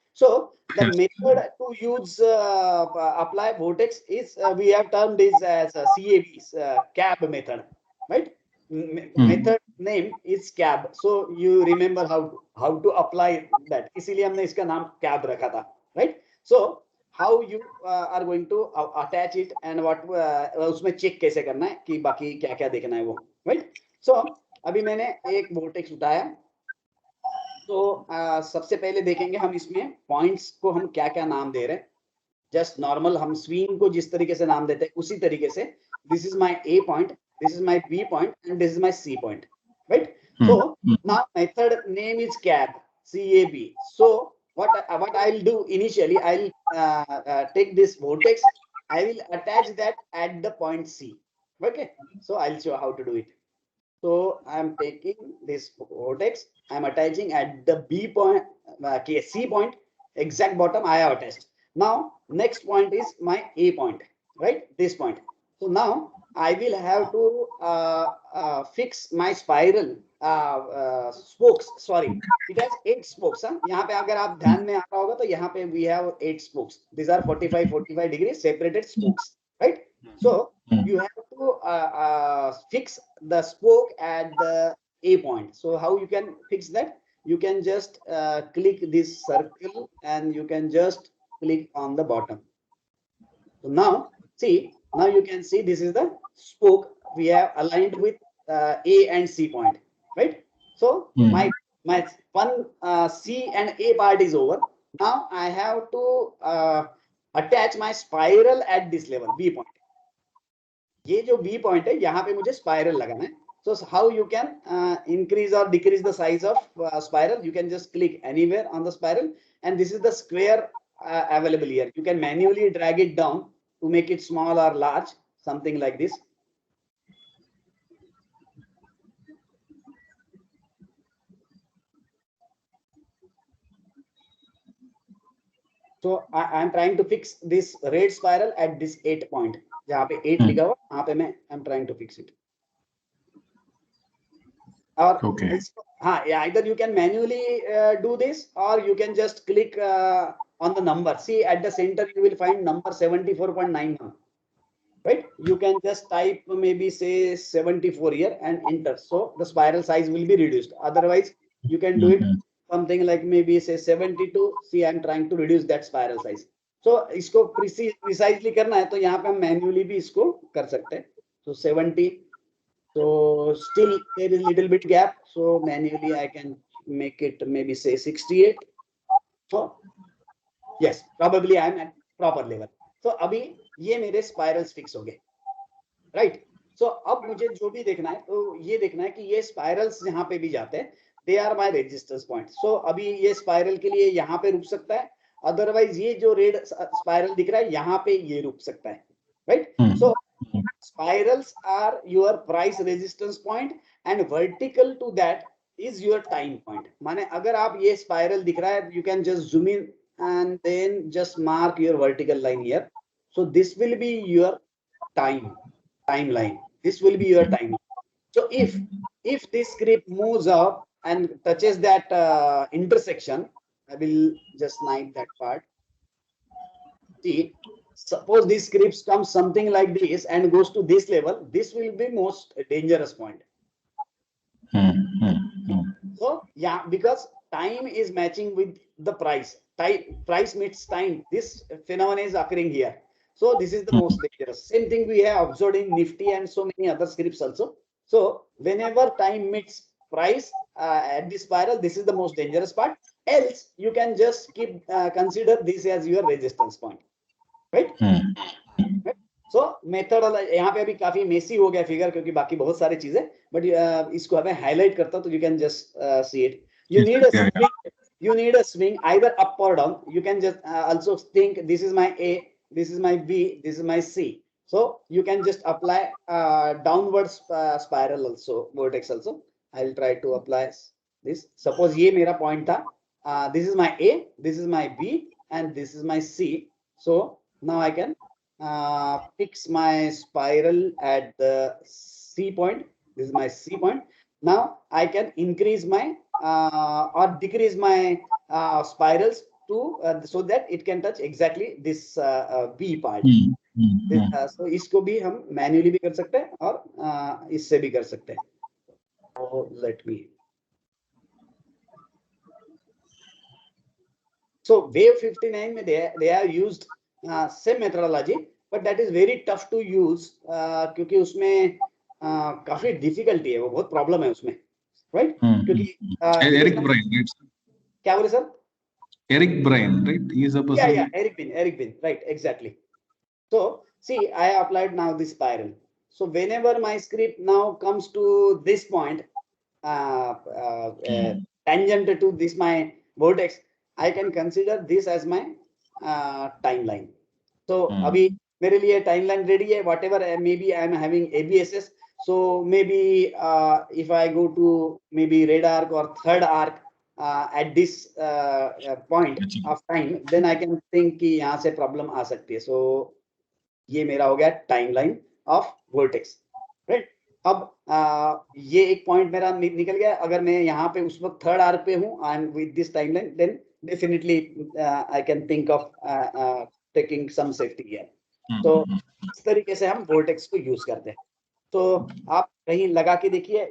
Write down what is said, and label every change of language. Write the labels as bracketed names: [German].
[English] So the method to use apply vortex is we have termed this as CAB, CAB method, right? Method name is CAB. So you remember how to apply that. [Hindi] इसीलिए हमने इसका नाम CAB रखा था, right? [English] So how you are going to attach it and what [Hindi] उसमें check कैसे करना है कि बाकी क्या क्या देखना है वो, right? So अभी मैंने एक vortex उठाया. तो सबसे पहले देखेंगे हम इसमें पॉइंट्स को हम क्या क्या नाम दे रहे हैं. [English] just normal [Hindi] हम स्विंग को जिस तरीके से [English] नाम देते हैं उसी तरीके से this is my A point, this is my B point and this is my C point, right? So now method name is CAB, CAB. So what I'll do initially, I'll take this vortex, I will attach that at the point C. Okay, so I'll show how to do it. So I'm taking this vortex, I'm attaching at the B point, C point, exact bottom I have attached. Now next point is my A point, right? This point. So now I will have to fix my spiral spokes. Sorry, it has 8 spokes. [Hindi] यहाँ पे अगर आप ध्यान में आ रहा होगा तो यहाँ पे [English] we have 8 spokes. These are 45 degrees separated spokes, right? So you have to fix the spoke at the A point. So how you can fix that? You can just click this circle and you can just click on the bottom. So now see, now you can see this is the spoke we have aligned with A and C point, right? So my one C and A part is over. Now I have to attach my spiral at this level, B point. [Hindi] ये जो B point है यहाँ पे मुझे spiral लगाना है. [English] So how you can increase or decrease the size of spiral? You can just click anywhere on the spiral, and this is the square available here. You can manually drag it down to make it small or large, something like this. So I am trying to fix this red spiral at this 8 point. [Hindi] जहाँ पे 8 लिखा हुआ वहाँ पे मैं [English] I'm trying to fix it. Or Okay. yeah, either you can manually do this or you can just click on the number. See at the center you will find number 74.91, right? You can just type maybe say 74 here and enter. So the spiral size will be reduced. Otherwise you can do it something like maybe say 72. See, I'm trying to reduce that spiral size. [Hindi] So इसको precisely करना है तो यहाँ पे हम manually भी इसको कर सकते हैं. [English] So 70. So still there is little bit gap. So manually I can make it maybe say 68. So yes, probably I am at proper level. [Hindi] So अभी ये मेरे spirals fix हो गए, right? So अब मुझे जो भी देखना है तो ये देखना है कि ये spirals यहाँ पे भी जाते हैं. [English] They are my resistance points. [Hindi] So अभी ये spiral के लिए यहाँ पे रुक सकता है. Otherwise ये जो red spiral दिख रहा है यहाँ पे ये रुक सकता है, right? [English] So spirals are your price resistance point and vertical to that is your time point. [Hindi] माने अगर आप ये spiral दिख रहा है, [English] you can just zoom in and then just mark your vertical line here. So this will be your timeline. This will be your timeline. So if this script moves up and touches that intersection, I will just hide that part. See, suppose this script comes something like this and goes to this level, this will be most dangerous point. So yeah, because time is matching with the price. Price meets time. This phenomenon is occurring here. So this is the most dangerous. Same thing we have observed in Nifty and so many other scripts also. So whenever time meets price at this spiral, this is the most dangerous part. Else you can just keep consider this as your resistance point, right? [Hindi] So method यहाँ पे अभी काफी Messi हो गया figure क्योंकि बाकी बहुत सारी चीजें, बट इसको हमें हाईलाइट करता हूँ तो [English] You can just see it. You need a swing either up or down. You can just also think this is my A, this is my B, this is my C. So you can just apply downwards spiral also, vortex also. I'll try to apply this. Suppose [Hindi] ये मेरा point था, [English] this is my A, this is my B, and this is my C. So now I can fix my spiral at the C point. This is my C point. Now I can increase my or decrease my spirals to so that it can touch exactly this B part. [Hindi] So इसको भी हम manually भी कर सकते हैं और इससे भी कर सकते हैं. [English] So let me. So wave 59 में they are used same methodology, but that is very tough to use [Hindi] क्योंकि उसमें काफी difficulty है, वो बहुत problem है उसमें, [English] right? [Hindi] क्योंकि [English] Eric Bryan, right? [Hindi] क्या बोले sir? [English] Eric Bryan, right? He is a person. Yeah, Eric Bin, right, exactly. So see, I applied now this spiral. So whenever my script now comes to this point, tangent to this my vortex, I can consider this as my timeline. [Hindi] So अभी मेरे लिए timeline ready है. [English] Whatever maybe I am having ABSS. So maybe if I go to maybe red arc or third arc at this point of time, then I can think [Hindi] कि यहाँ से problem आ सकती है. So ये मेरा हो गया timeline of vortex, right? अब ये एक पॉइंट मेरा निकल गया. अगर मैं यहाँ पे उस वक्त थर्ड आर्क पे हूँ, [English] I am with this timeline, then definitely I can think of taking some safety gear. [Hindi] तो इस तरीके से हम वोर्टेक्स को यूज करते हैं. तो आप कहीं लगा के देखिए.